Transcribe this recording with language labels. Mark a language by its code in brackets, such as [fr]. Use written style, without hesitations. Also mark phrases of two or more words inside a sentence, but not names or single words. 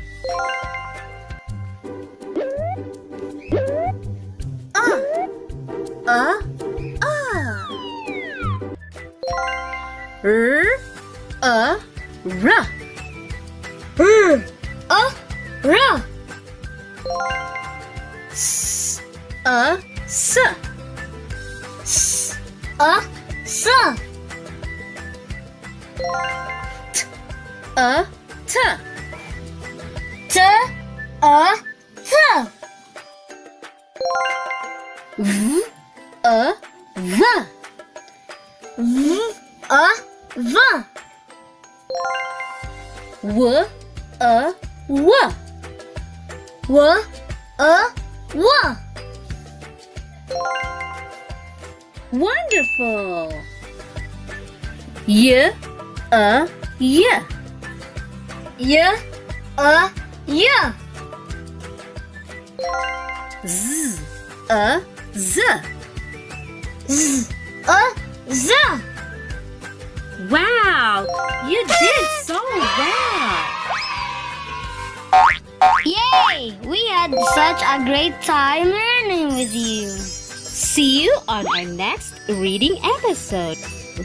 [en] A, a. R, a, ra. Ra. S, a, s. S, a, sa. A, t. T, a, t. V, a, v. V, a, v. W, a, w. W, a, w. Wonderful. Y, a, y. Y, a, y. Z, a, z. Z, a, z. Wow, you did so well. Yay! We had such a great time learning with you. See you on our next reading episode.